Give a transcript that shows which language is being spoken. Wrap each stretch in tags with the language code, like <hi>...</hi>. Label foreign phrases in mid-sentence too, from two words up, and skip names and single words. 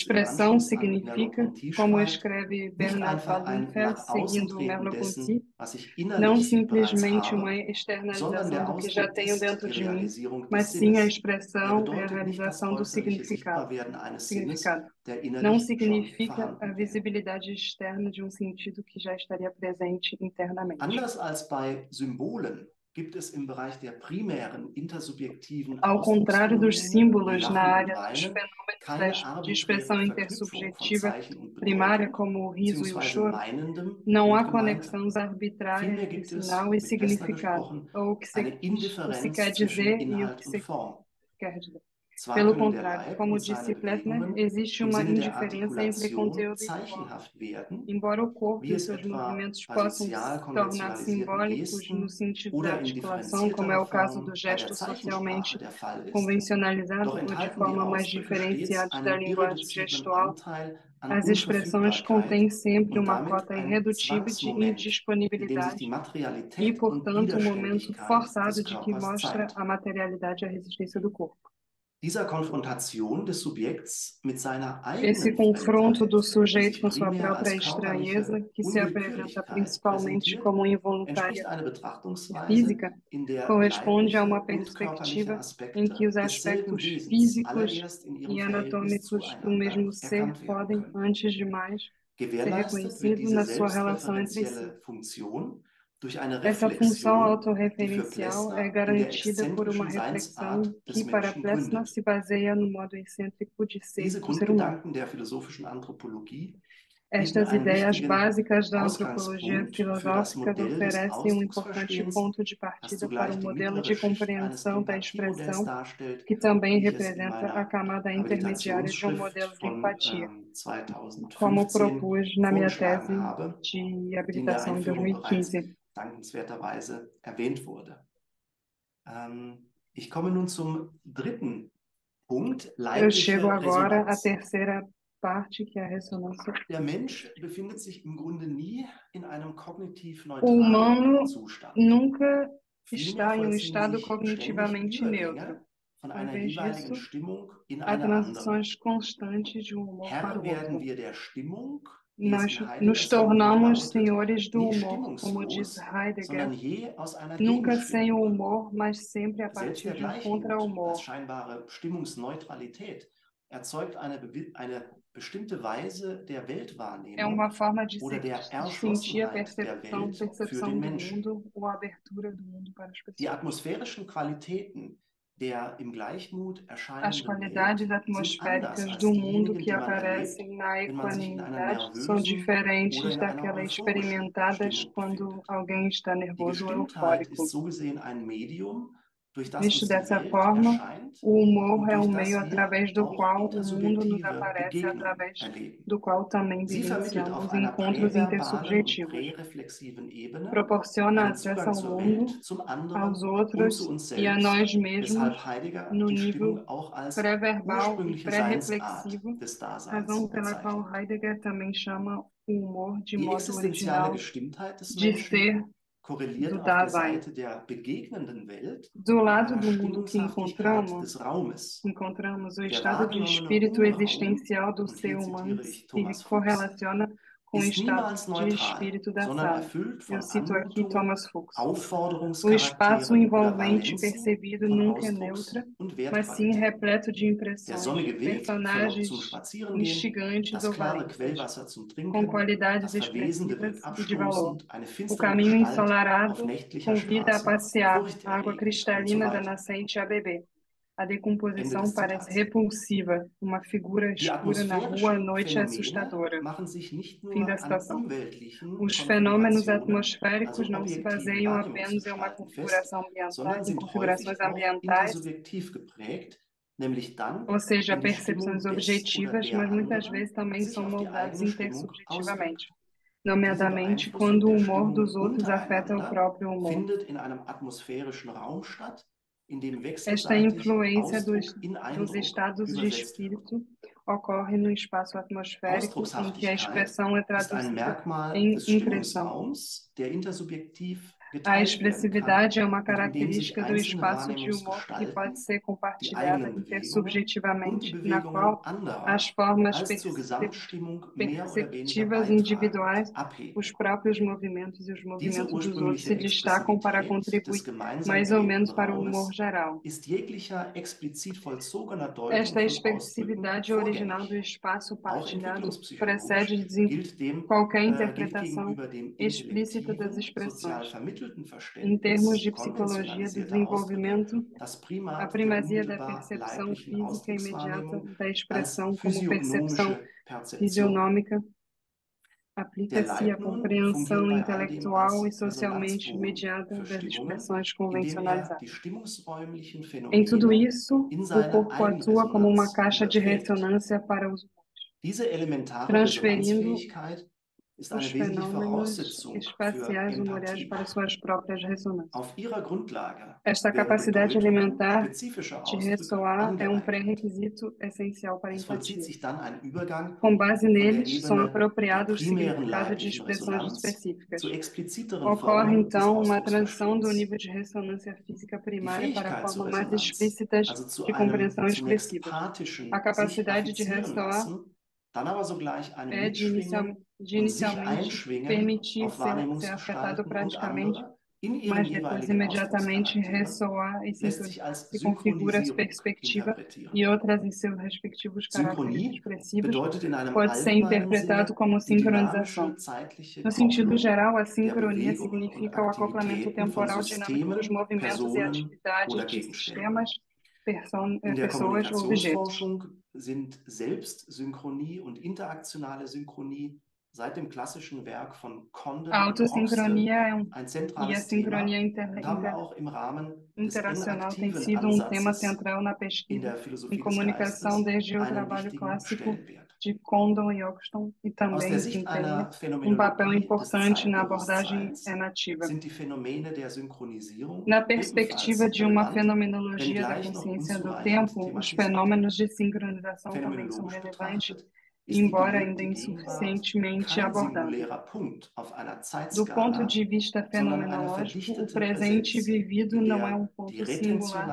<pt>Expressão</pt> <de>Anschluss an</de> <pt>significa, Merleau-Ponty como</pt> <de>schreibt,</de> <pt>escreve</pt> <de>nicht Bernard einfach ein Waldenfeld, nach außen</de> <pt>seguindo</pt> <de>treten</de> <pt>Merleau-Ponty,</pt> <de>dessen, was ich</de> <pt>não</pt> <de>innerlich bereits</de> <pt>simplesmente uma</pt> <de>habe, sondern</de> <pt>externalização</pt> <de>der</de> <pt>do que já</pt> <de>Ausdruck</de> <pt>tenho</pt> <de>ist</de> <pt>dentro</pt> <de>die</de> <pt>de mim,</pt> <de>Realisierung des</de> <pt>mas sim a</pt> <de>Sinnes. Er</de> <pt>expressão é a</pt> <de>bedeutet nicht das</de> <pt>realização do</pt> <de>äußerliche</de> <pt>significado.</pt> <de>Sichtbarwerden eines Sinnes, der</de> <pt>Não</pt> <de>innerlich schon</de> <pt>significa</pt> <de>vorhanden</de> <pt>a</pt> <de>wäre.</de> <pt>visibilidade externa de um sentido que já estaria presente internamente.</pt> <de>Anders als bei Symbolen gibt es im Bereich der primären intersubjektiven</de> <pt>Ao contrário dos</pt> <de>Ausdrucksphänomene wie</de> <pt>símbolos na</pt> <de>Lachen und</de> <pt>área dos</pt> <de>Weinen</de> <pt>fenômenos</pt> <de>keine</de> <pt>de</pt> <de>arbiträre</de> <pt>expressão</pt> <de>Verknüpfung von</de> <pt>intersubjetiva</pt> <de>Zeichen und</de> <pt>primária,</pt> <de>Bedeutung</de> <pt>como o riso e o</pt> <de>beziehungsweise</de> <pt>choro,</pt> <de>Meinendem</de> <pt>não há</pt> <de>und Gemeintem.</de> <pt>conexões arbitrárias</pt> <de>Vielmehr</de> <pt>entre</pt> <de>gibt es,</de> <pt>sinal e</pt> <de>mit Plessner</de> <pt>significado,</pt> <de>gesprochen,</de> <pt>ou o que</pt> <de>eine</de> <pt>o se</pt> <de>Indifferenz</de> <pt>quer</pt> <de>zwischen</de> <pt>dizer e o</pt> <de>Inhalt</de> <pt>que</pt> <de>und</de> <pt>se</pt> <de>Form.</de> <pt>quer dizer.</pt> <de>Zwar</de> <pt>Pelo</pt> <de>können der</de> <pt>contrário,</pt> <de>Leib</de> <pt>como</pt> <de>und seine</de> <pt>disse Plessner,</pt> <de>Bewegungen</de> <pt>existe</pt> <de>im</de> <pt>uma</pt> <de>Sinne der</de> <pt>indiferença entre</pt> <de>Artikulation</de> <pt>conteúdo e forma.</pt> <de>zeichenhaft werden,</de> <pt>Embora o corpo</pt> <de>wie</de> <pt>e</pt> <de>es</de> <pt>seus</pt> <de>etwa</de> <pt>movimentos</pt> <de>bei</de> <pt>possam</pt> <de>sozial</de> <pt>se tornar</pt> <de>konventionalisierten</de> <pt>simbólicos no</pt> <de>Gesten</de> <pt>sentido da</pt> <de>oder in</de> <pt>articulação, como é</pt> <de>differenzierterer</de> <pt>o caso do</pt> <de>Form bei der</de> <pt>gesto</pt> <de>Zeichensprache</de> <pt>socialmente</pt> <de>der Fall ist,</de> <pt>convencionalizado</pt> <de>doch</de> <pt>ou de</pt> <de>enthalten die</de> <pt>forma mais</pt> <de>Ausdrücke stets</de> <pt>diferenciada da</pt> <de>einen</de> <pt>linguagem</pt> <de>irreduziblen</de> <pt>gestual,</pt> <de>Anteil an</de> <pt>as expressões</pt> <de>Unverfügbarkeit</de> <pt>contêm sempre</pt> <de>und</de> <pt>uma</pt> <de>damit</de> <pt>cota</pt> <de>ein</de> <pt>irredutível de</pt> <de>Zwangsmoment, in dem sich die</de> <pt>indisponibilidade e,</pt> <de>Materialität und</de> <pt>portanto, um momento</pt> <de>Widerständigkeit</de> <pt>forçado</pt> <de>des</de> <pt>de que</pt> <de>Körpers</de> <pt>mostra</pt> <de>zeigt.</de> <pt>a materialidade e a resistência do corpo.</pt> <de>Dieser Konfrontation des Subjekts mit seiner</de> <pt>Esse</pt> <de>eigenen</de> <pt>confronto</pt> <de>Fremdheit,</de> <pt>do</pt> <de>die</de> <pt>sujeito</pt> <de>sich</de> <pt>com sua</pt> <de>primär</de> <pt>própria</pt> <de>als</de> <pt>estranheza,</pt> <de>körperliche</de> <pt>que se apresenta</pt> <de>Unwillkürlichkeit</de> <pt>principalmente</pt> <de>präsentiert,</de> <pt>como</pt> <de>entspricht</de> <pt>involuntária</pt> <de>eine</de> <pt>e</pt> <de>Betrachtungsweise,</de> <pt>física,</pt> <de>in der</de> <pt>corresponde a uma</pt> <de>leibliche und körperliche</de> <pt>perspectiva em que</pt> <de>Aspekte</de> <pt>os</pt> <de>desselben</de> <pt>aspectos</pt> <de>Wesens</de> <pt>físicos</pt> <de>allererst in ihrem</de> <pt>e</pt> <de>Verhältnis</de> <pt>anatômicos do</pt> <de>zueinander</de> <pt>mesmo ser</pt> <de>erkannt werden</de> <pt>podem,</pt> <de>können.</de> <pt>antes de mais, ser</pt> <de>Gewährleistet wird</de> <pt>reconhecidos</pt> <de>diese</de> <pt>na sua relação entre si.</pt> <de>selbstreferenzielle Funktion durch eine</de> <pt>Essa função</pt> <de>Reflexion, die für</de> <pt>autorreferencial é</pt> <de>Plessner in der</de> <pt>garantida por uma</pt> <de>exzentrischen</de> <pt>reflexão</pt> <de>Seinsart des</de> <pt>que, para</pt> <de>Menschen</de> <pt>Plessner,</pt> <de>gründet.</de> <pt>se baseia no modo excêntrico de ser</pt> <de>Diese</de> <pt>do ser humano.</pt> <de>Grundgedanken der philosophischen Anthropologie bieten</de> <pt>Estas</pt> <de>einen</de> <pt>ideias</pt> <de>wichtigen</de> <pt>básicas da antropologia</pt> <de>Ausgangspunkt für das</de> <pt>filosófica</pt> <de>Modell des</de> <pt>oferecem importante</pt> <de>Ausdrucksverstehens,</de> <pt>ponto de</pt> <de>das</de> <pt>partida para</pt> <de>zugleich</de> <pt>o</pt> <de>die</de> <pt>modelo</pt> <de>mittlere</de> <pt>de</pt> <de>Schicht eines</de> <pt>compreensão da</pt> <de>Empathiemodells</de> <pt>expressão,</pt> <de>darstellt,</de> <pt>que também</pt> <de>wie ich es in</de> <pt>representa a</pt> <de>meiner</de> <pt>camada intermediária de um</pt> <de>Habilitationsschrift</de> <pt>modelo de</pt> <de>von</de> <pt>empatia, como</pt> <de>2015</de> <pt>propus na minha</pt> <de>vorgeschlagen</de> <pt>tese</pt> <de>habe,</de> <pt>de</pt> <de>die in der</de> <pt>habilitação em</pt> <de>Einführung bereits</de> <pt>2015.</pt> <de>dankenswerterweise erwähnt wurde. Ich komme nun zum dritten Punkt,</de> <pt>Eu chego</pt> <de>leibliche</de> <pt>agora à</pt> <de>Resonanz.</de> <pt>terceira parte, que é a ressonância.</pt> <de>Der Mensch befindet sich im Grunde nie in einem kognitiv</de> <pt>O</pt> <de>neutralen</de> <pt>humano</pt> <de>Zustand.</de> <pt>nunca</pt> <de>Vielmehr</de> <pt>está em um</pt> <de>vollziehen</de> <pt>estado</pt> <de>sich ständig</de> <pt>cognitivamente neutro.</pt> <de>Übergänge von</de> <pt>Ao</pt> <de>einer</de> <pt>invés</pt> <de>jeweiligen</de> <pt>disso,</pt> <de>Stimmung in</de> <pt>há</pt> <de>eine andere.</de> <pt>transições constantes de um humor para</pt> <de>Herr</de> <pt>o</pt> <de>werden</de> <pt>outro.</pt> <de>wir der Stimmung, wie es</de> <pt>Nós</pt> <de>in</de> <pt>nos</pt> <de>Heideggers Formulier</de> <pt>tornamos</pt> <de>lautet,</de> <pt>senhores do</pt> <de>nie</de> <pt>humor, como diz</pt> <de>stimmungslos,</de> <pt>Heidegger,</pt> <de>sondern je aus einer</de> <pt>nunca sem o</pt> <de>Gegenstimmung.</de> <pt>humor, mas sempre a</pt> <de>Selbst</de> <pt>partir</pt> <de>der</de> <pt>de um</pt> <de>Gleichmut</de> <pt>contra-humor.</pt> <de>als scheinbare Stimmungsneutralität erzeugt eine bestimmte Weise der</de> <pt>É</pt> <de>Weltwahrnehmung</de> <pt>uma forma de</pt> <de>oder der</de> <pt>sentir a</pt> <de>Erschlossenheit der Welt für</de> <pt>percepção</pt> <de>den</de> <pt>do</pt> <de>Menschen.</de> <pt>mundo ou a abertura do mundo para as</pt> <de>Die</de> <pt>pessoas.</pt> <de>atmosphärischen Qualitäten, der im Gleichmut</de> <pt>As</pt> <de>erscheinenden</de> <pt>qualidades</pt> <de>Welt sind</de> <pt>atmosféricas</pt> <de>anders als</de> <pt>do mundo</pt> <de>diejenigen,</de> <pt>que</pt> <de>die man erlebt,</de> <pt>aparecem na</pt> <de>wenn man sich in einer</de> <pt>equanimidade são</pt> <de>nervösen oder</de> <pt>diferentes</pt> <de>in einer</de> <pt>daquelas</pt> <de>euphorischen</de> <pt>experimentadas</pt> <de>Stimmung</de> <pt>quando</pt> <de>befindet.</de> <pt>alguém está</pt> <de>Die</de> <pt>nervoso ou</pt> <de>Gestimmtheit</de> <pt>eufórico.</pt> <de>ist so gesehen ein Medium, durch das</de> <pt>Visto</pt> <de>uns die</de> <pt>dessa</pt> <de>Welt</de> <pt>forma,</pt> <de>erscheint</de> <pt>o humor</pt> <de>und</de> <pt>é</pt> <de>durch</de> <pt>um meio</pt> <de>das wir</de> <pt>através do</pt> <de>auch</de> <pt>qual o mundo nos</pt> <de>intersubjektive</de> <pt>aparece,</pt> <de>Begegnung</de> <pt>através</pt> <de>erleben.</de> <pt>do qual também</pt> <de>Sie vermittelt auf</de> <pt>vivenciamos</pt> <de>einer</de> <pt>encontros</pt> <de>präverbalen und</de> <pt>intersubjetivos.</pt> <de>präreflexiven Ebene</de> <pt>Proporciona</pt> <de>einen</de> <pt>acesso</pt> <de>Zugang</de> <pt>ao</pt> <de>zur</de> <pt>mundo,</pt> <de>Welt, zum</de> <pt>aos</pt> <de>anderen und</de> <pt>outros</pt> <de>zu uns</de> <pt>e a</pt> <de>selbst,</de> <pt>nós mesmos</pt> <de>weshalb Heidegger</de> <pt>no</pt> <de>die</de> <pt>nível</pt> <de>Stimmung auch als</de> <pt>pré-verbal e</pt> <de>ursprüngliche Seinsart</de> <pt>pré-reflexivo,</pt> <de>des</de> <pt>razão</pt> <de>Daseins</de> <pt>pela qual</pt> <de>bezeichnet.</de> <pt>Heidegger também chama o humor de</pt> <de>Die</de> <pt>modo</pt> <de>existenziale</de> <pt>original</pt> <de>Gestimmtheit des</de> <pt>de</pt> <de>Menschen</de> <pt>ser</pt> <de>korreliert</de> <pt>do</pt> <de>auf der</de> <pt>Dasein.</pt> <de>Seite der begegnenden Welt</de> <pt>Do</pt> <de>mit</de> <pt>lado</pt> <de>einer</de> <pt>do mundo que</pt> <de>Stimmungshaftigkeit des Raumes.</de> <pt>encontramos o</pt> <de>Der</de> <pt>estado de</pt> <de>wahrgenommene</de> <pt>espírito</pt> <de>Unraum,</de> <pt>existencial do</pt> <de>und</de> <pt>ser</pt> <de>hier</de> <pt>humano</pt> <de>zitiere ich</de> <pt>se</pt> <de>Thomas Fuchs,</de> <pt>correlaciona com o</pt> <de>ist</de> <pt>estado</pt> <de>niemals</de> <pt>de</pt> <de>neutral,</de> <pt>espírito da</pt> <de>sondern</de> <pt>sala.</pt> <de>erfüllt</de> <pt>Eu</pt> <de>von</de> <pt>cito aqui</pt> <de>Anmutungen,</de> <pt>Thomas Fuchs. O espaço</pt> <de>Aufforderungscharakteren oder</de> <pt>envolvente</pt> <de>Valenzen</de> <pt>percebido</pt> <de>von</de> <pt>nunca é</pt> <de>Ausdrucks-</de> <pt>neutra,</pt> <de>und</de> <pt>mas sim</pt> <de>Wertqualitäten.</de> <pt>repleto de</pt> <de>Der</de> <pt>impressões,</pt> <de>sonnige Weg verlockt</de> <pt>personagens</pt> <de>zum Spazierengehen,</de> <pt>instigantes</pt> <de>das</de> <pt>ou</pt> <de>klare</de> <pt>valentes,</pt> <de>Quellwasser zum</de> <pt>com</pt> <de>Trinken,</de> <pt>qualidades</pt> <de>das Verwesende</de> <pt>expressivas</pt> <de>wirkt</de> <pt>e de valor.</pt> <de>abstoßend, eine</de> <pt>O</pt> <de>finstere</de> <pt>caminho</pt> <de>Gestalt auf</de> <pt>ensolarado</pt> <de>nächtlicher</de> <pt>convida a</pt> <de>Straße</de> <pt>passear,</pt> <de>furchterregend</de> <pt>a água</pt> <de>und so</de> <pt>cristalina da</pt> <de>weiter.</de> <pt>nascente a beber. A</pt> <de>Ende</de> <pt>decomposição</pt> <de>des</de> <pt>parece</pt> <de>Zitats.</de> <pt>repulsiva, uma figura</pt> <de>Die</de> <pt>escura na rua à</pt> <de>atmosphärischen</de> <pt>noite é</pt> <de>Phänomene</de> <pt>assustadora.</pt> <de>machen sich nicht</de> <pt>Fim da</pt> <de>nur an</de> <pt>citação.</pt> <de>umweltlichen</de> <pt>Os fenômenos</pt> <de>Konfigurationen,</de> <pt>atmosféricos</pt> <de>also</de> <pt>não se</pt> <de>objektiven</de> <pt>baseiam apenas em uma</pt> <de>Wahrnehmungsgestalten fest,</de> <pt>configuração</pt> <de>sondern</de> <pt>ambiental, em</pt> <de>sind</de> <pt>configurações</pt> <de>häufig auch</de> <pt>ambientais,</pt> <de>intersubjektiv geprägt, nämlich dann,</de> <pt>ou seja,</pt> <de>wenn die</de> <pt>percepções</pt> <de>Stimmung des oder</de> <pt>objetivas,</pt> <de>der</de> <pt>mas muitas</pt> <de>anderen</de> <pt>vezes também</pt> <de>sich</de> <pt>são</pt> <de>auf die</de> <pt>moldados</pt> <de>eigene Stimmung auswirkt.</de> <pt>intersubjetivamente,</pt> <de>Diese</de> <pt>nomeadamente</pt> <de>Beeinflussung</de> <pt>quando o</pt> <de>der</de> <pt>humor</pt> <de>Stimmungen</de> <pt>dos outros afeta o</pt> <de>untereinander</de> <pt>próprio humor.</pt> <de>findet in einem atmosphärischen Raum statt, in dem</de> <pt>Esta</pt> <de>wechselseitig</de> <pt>influência</pt> <de>Ausdruck in</de> <pt>dos</pt> <de>Eindruck</de> <pt>estados de</pt> <de>übersetzt wird.</de> <pt>espírito ocorre no espaço atmosférico em que a</pt> <de>Ausdruckshaftigkeit</de> <pt>expressão é</pt> <de>ist ein</de> <pt>traduzida</pt> <de>Merkmal</de> <pt>em</pt> <de>des</de> <pt>impressão.</pt> <de>Stimmungsraums, der intersubjektiv</de> <pt>A</pt> <de>geteilt werden kann</de> <pt>expressividade é uma</pt> <de>und in dem sich</de> <pt>característica do</pt> <de>einzelne</de> <pt>espaço de humor que pode</pt> <de>Wahrnehmungsgestalten,</de> <pt>ser</pt> <de>die</de> <pt>compartilhada</pt> <de>eigenen Bewegungen und die</de> <pt>intersubjetivamente, na</pt> <de>Bewegungen</de> <pt>qual as</pt> <de>anderer</de> <pt>formas</pt> <de>als zur Gesamtstimmung mehr oder weniger</de> <pt>perceptivas</pt> <de>beitragend</de> <pt>individuais,</pt> <de>abheben.</de> <pt>os próprios movimentos e os</pt> <de>Diese</de> <pt>movimentos dos outros</pt> <de>ursprüngliche</de> <pt>se destacam para</pt> <de>Expressivität</de> <pt>contribuir</pt> <de>des gemeinsam</de> <pt>mais ou</pt> <de>erlebten</de> <pt>menos para o humor</pt> <de>Raumes</de> <pt>geral.</pt> <de>ist jeglicher explizit vollzogener Deutung</de> <pt>Esta</pt> <de>von Ausdrücken</de> <pt>expressividade original do</pt> <de>vorgängig.</de> <pt>espaço</pt> <de>Auch</de> <pt>partilhado</pt> <de>entwicklungspsychologisch</de> <pt>precede</pt> <de>gilt</de> <pt>qualquer</pt> <de>gilt</de> <pt>interpretação</pt> <de>gegenüber dem</de> <pt>explícita das</pt> <de>intellektiven, sozial</de> <pt>expressões.</pt> <de>vermittelten</de> <pt>Em termos</pt> <de>Verständnis</de> <pt>de psicologia do</pt> <de>konventionalisierter Ausdrücke</de> <pt>desenvolvimento,</pt> <de>das</de> <pt>a</pt> <de>Primat der</de> <pt>primazia da</pt> <de>unmittelbar</de> <pt>percepção</pt> <de>leiblichen</de> <pt>física imediata</pt> <de>Ausdruckswahrnehmung</de> <pt>da</pt> <de>als</de> <pt>expressão como percepção</pt> <de>physiognomische Perzeption.</de> <pt>fisionômica</pt> <de>Der</de> <pt>aplica-se à</pt> <de>Leib nun fungiert</de> <pt>compreensão</pt> <de>bei all dem</de> <pt>intelectual e</pt> <de>als</de> <pt>socialmente</pt> <de>Resonanzboden</de> <pt>imediata</pt> <de>für</de> <pt>das</pt> <de>Stimmungen,</de> <pt>expressões</pt> <de>indem er die</de> <pt>convencionalizadas.</pt> <de>stimmungsräumlichen</de> <pt>Em tudo</pt> <de>Phänomene</de> <pt>isso,</pt> <de>in</de> <pt>o</pt> <de>seine</de> <pt>corpo atua como uma</pt> <de>Eigenresonanz</de> <pt>caixa de</pt> <de>überträgt.</de> <pt>ressonância para os</pt> <de>Diese elementare</de> <pt>transferindo</pt> <de>Resonanzfähigkeit ist</de> <pt>os</pt> <de>eine wesentliche</de> <pt>fenômenos</pt> <de>Voraussetzung für</de> <pt>espaciais humoriais</pt> <de>Empathie.</de> <pt>para suas próprias ressonâncias.</pt> <de>Auf ihrer Grundlage</de> <pt>Esta</pt> <de>wären</de> <pt>capacidade</pt> <de>Bedeutungen</de> <pt>elementar</pt> <de>spezifischer</de> <pt>de</pt> <de>Ausdrücke</de> <pt>ressoar é um</pt> <de>angeeignet.</de> <pt>pré-requisito essencial para a</pt> <de>Es vollzieht</de> <pt>empatia.</pt> <de>sich dann ein Übergang</de> <pt>Com base</pt> <de>von der</de> <pt>neles, são</pt> <de>Ebene der</de> <pt>apropriados o</pt> <de>primären</de> <pt>significado de</pt> <de>leiblichen</de> <pt>expressões</pt> <de>Resonanz</de> <pt>específicas.</pt> <de>zu expliziteren</de> <pt>Ocorre,</pt> <de>Formen des</de> <pt>então, uma transição do</pt> <de>Ausdrucksverstehens.</de> <pt>nível de ressonância física</pt> <de>Die</de> <pt>primária para</pt> <de>Fähigkeit zur</de> <pt>formas mais</pt> <de>Resonanz,</de> <pt>explícitas</pt> <de>also zu</de> <pt>de</pt> <de>einem</de> <pt>compreensão</pt> <de>zunächst</de> <pt>expressivas. A</pt> <de>pathischen sich</de> <pt>capacidade de</pt> <de>affizieren</de> <pt>ressoar</pt> <de>lassen, dann aber sogleich einem</de> <pt>é</pt> <de>Mitschwingen und sich</de> <pt>inicialmente</pt> <de>einschwingen</de> <pt>permitir</pt> <de>auf</de> <pt>ser afetado</pt> <de>Wahrnehmungsgestalten und</de> <pt>praticamente,</pt> <de>andere in ihren</de> <pt>mas depois</pt> <de>jeweiligen</de> <pt>imediatamente</pt> <de>Ausdruckscharakteren</de> <pt>ressoar e</pt> <de>lässt sich</de> <pt>sintonizar,</pt> <de>als</de> <pt>se configura a</pt> <de>Synchronisierung</de> <pt>perspectiva</pt> <de>interpretieren.</de> <pt>e outras em seus respectivos caracteres</pt> <de>Synchronie</de> <pt>expressivos,</pt> <de>bedeutet in einem</de> <pt>pode ser</pt> <de>allgemeinen</de> <pt>interpretado</pt> <de>Sinne</de> <pt>como</pt> <de>die</de> <pt>sincronização.</pt> <de>dynamische zeitliche</de> <pt>No sentido</pt> <de>Kopplung</de> <pt>geral, a</pt> <de>der</de> <pt>sincronia</pt> <de>Bewegungen und</de> <pt>significa o acoplamento</pt> <de>Aktivitäten von</de> <pt>temporal dinâmico dos</pt> <de>Systemen,</de> <pt>movimentos e</pt> <de>Personen</de> <pt>atividades</pt> <de>oder</de> <pt>de</pt> <de>Gegenständen.</de> <pt>sistemas,</pt> <de>In der</de> <pt>pessoas ou objetos.</pt> <de>Kommunikationsforschung sind Selbstsynchronie und interaktionale Synchronie seit dem klassischen Werk von Condon</de> <pt>A</pt> <de>und Roxton</de> <pt>autossincronia</pt> <de>ein</de> <pt>e a</pt> <de>zentrales</de> <pt>sincronia</pt> <de>Thema und haben auch im Rahmen des</de> <pt>interacional tem</pt> <de>engaktiven</de> <pt>sido um tema</pt> <de>Ansatzes</de> <pt>central na</pt> <de>in</de> <pt>pesquisa</pt> <de>der</de> <pt>em</pt> <de>Philosophie des</de> <pt>comunicação</pt> <de>Geistes</de> <pt>desde o</pt> <de>einen</de> <pt>trabalho</pt> <de>wichtigen</de> <pt>clássico</pt> <de>Stellenwert.</de> <pt>de Condon e Oxton e</pt> <de>Aus der</de> <pt>também</pt> <de>Sicht</de> <pt>desempenha</pt> <de>einer</de> <pt>papel</pt> <de>Phänomenologie des</de> <pt>importante na abordagem</pt> <de>Zeitbewusstseins</de> <pt>nativa.</pt> <de>sind die Phänomene der Synchronisierung</de> <pt>Na</pt> <de>ebenfalls</de> <pt>perspectiva de uma</pt> <de>relevant,</de> <pt>fenomenologia da</pt> <de>wenngleich noch</de> <pt>consciência do</pt> <de>unzureichend</de> <pt>tempo, os</pt> <de>thematisiert.</de> <pt>fenômenos de sincronização também são</pt> <de>Phänomenologisch</de> <pt>relevantes,</pt> <de>betrachtet ist die</de> <pt>embora ainda</pt> <de>gelebte Gegenwart</de> <pt>insuficientemente</pt> <de>kein</de> <pt>abordados.</pt> <de>singulärer Punkt auf einer</de> <pt>Do ponto</pt> <de>Zeitskala,</de> <pt>de vista</pt> <de>sondern eine</de> <pt>fenomenológico, o</pt> <de>verdichtete</de> <pt>presente</pt> <de>Präsenz,</de> <pt>vivido</pt> <de>in</de> <pt>não é</pt> <de>der</de> <pt>ponto</pt> <de>die</de> <pt>singular</pt>